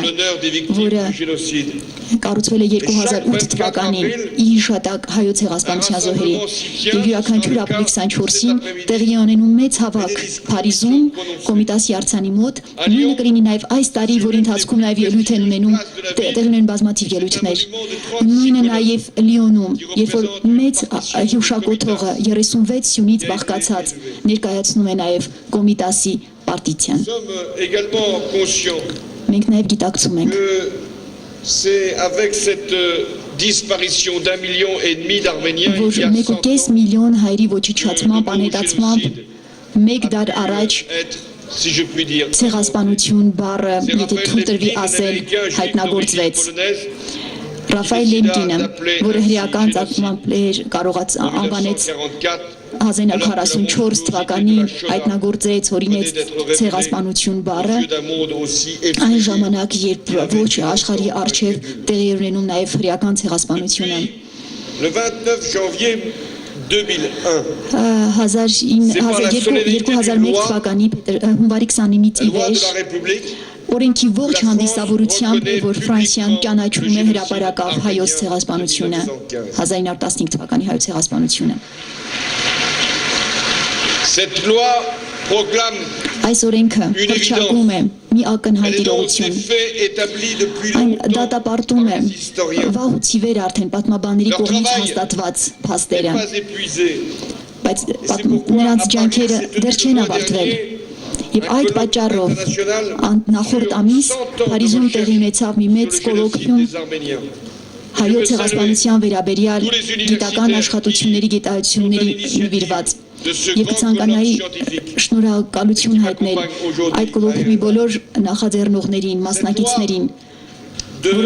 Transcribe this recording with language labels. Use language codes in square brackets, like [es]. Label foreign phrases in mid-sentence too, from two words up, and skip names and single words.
[hy] որը կառուցվել է 2008 թվականին ի հիշատակ հայոց ցեղասպանության զոհերի, եւ յուրաքանչյուր ապրիլի 24-ին տեղի ունենում մեծ հավաք Փարիզում Կոմիտասի արձանի մոտ, նույնը կլինի նաեւ այս տարի, որի ընթացքում նաեւ ելույթ են ունենում, տեղի ունեն բազմաթիվ ելույթներ, նույնը նաեւ Լիոնում, երբ որ մեծ հուշակոթողը 36 սյունից բաղկացած ներկայացնում է նաեւ Կոմիտասի պարտիցիան։ [fr] Nous sommes également conscients [hy] Մենք նաև գիտակցում ենք, [fr] que c'est avec cette disparition d'1,5 million d'Arméniens որ il y a 100 1.5 ans [hy] միլիոն հայերի que ոչնչացմամբ, [fr] le mot [hy] անհետացմամբ génocide մեկ դար առաջ [fr] être, si je puis dire, [hy] ցեղասպանություն բառը, c'est եթե Raphaël թույլ տրվի [fr] Lemkin, un [hy] ասել, [fr] Américain juif d'origine [hy] հայտնագործվեց։ [fr] polonaise, [hy] Ռաֆայել Լեմկինը, որը հրեական ծագմամբ կարողաց en անվանեց 1944, 1944 թվականին հայտնագործեց, օրինեց ցեղասպանություն բառը, [fr] aux yeux d'un monde aussi այն effrayé. [hy] ժամանակ, երբ ոչ աշխարհի արչև տեղի էր ունենում նաև հրեական ցեղասպանությունը։ [fr] Le 29 janvier 2001, [hy] 2001 թվականի հունվարի 29-ից ի [fr] la loi de վեր la République [hy] օրենքի ողջ հանդիսավորությամբ է, որ Ֆրանսիան ճանաչում է հրապարակավ հայոց ցեղասպանությունը, 1915 թվականի հայոց ցեղասպանությունը։ [fr] Cette loi proclame, [hy] Այս օրենքը հռչակում է մի elle ակնհայտ dénonce իրողություն։ [fr] des faits établis depuis [hy] Այն longtemps դատապարտում է [fr] par les historiens, [hy] վաղուց ի վեր արդեն պատմաբանների կողմից հաստատված փաստերը, [fr] pas épuisés. [hy] բայց նրանց ջանքերը դեռ չեն ավարտվել։ Եվ այդ պատճառով նախորդ ամիս Փարիզում տեղի ունեցավ մի մեծ կոլոկվիում [fr] des Arméniens. [hy] հայոց ցեղասպանության վերաբերյալ գիտական աշխատությունների գիտությունների նվիրված։ Եվ կցանկանայի շնորհակալություն հայտնել այդ կոլոկվիումի բոլոր նախաձեռնողներին, մասնակիցներին, որոնք